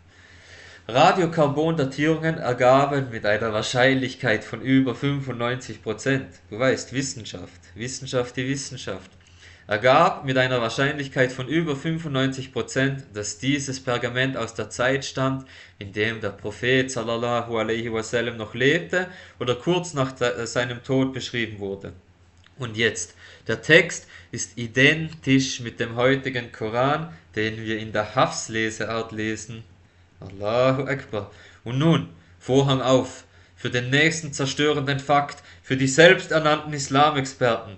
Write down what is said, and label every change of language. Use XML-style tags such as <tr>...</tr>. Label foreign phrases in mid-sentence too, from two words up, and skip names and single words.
<de>Radiokarbon-Datierungen ergaben mit einer Wahrscheinlichkeit von über 95%, du weißt, die Wissenschaft, ergab mit einer Wahrscheinlichkeit von über 95%, dass dieses Pergament aus der Zeit stammt, in dem der Prophet</de> <ar>صلى الله عليه وسلم</ar> <de>noch lebte oder kurz nach seinem Tod beschrieben wurde. Und jetzt, der Text ist identisch mit dem heutigen Koran, den wir in der Hafs-Leseart lesen.</de> <ar>الله أكبر.</ar> <de>Und nun, Vorhang auf für den nächsten zerstörenden Fakt, für die selbsternannten Islamexperten.</de>